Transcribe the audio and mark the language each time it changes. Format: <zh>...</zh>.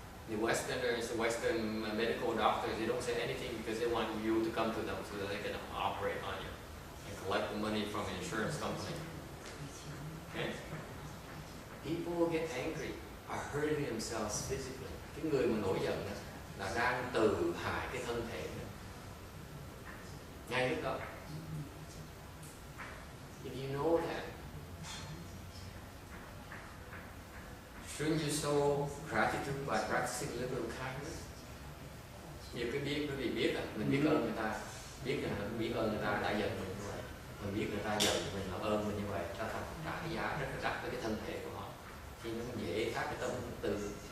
<en>The Westerners, the Western medical doctors, they don't say anything because they want you to come to them so that they can operate on you and collect the money from an insurance company. Okay? People get angry, are hurting themselves physically.</en> <vi>Cái người mà nổi giận đó, là đang tự hại cái thân thể đó. Ngay lúc đó.</vi> <en>If you know that, shouldn't you show gratitude by practicing a little kindness?</en> <vi>Nhiều cái biết, quý vị biết mình biết ơn người ta, biết ơn người ta đã giận mình như vậy, mình biết người ta giận mình, họ ơn mình như vậy, ta thật trả giá rất đắt với cái thân thể của họ, thì nó dễ phát cái tâm từ.</vi>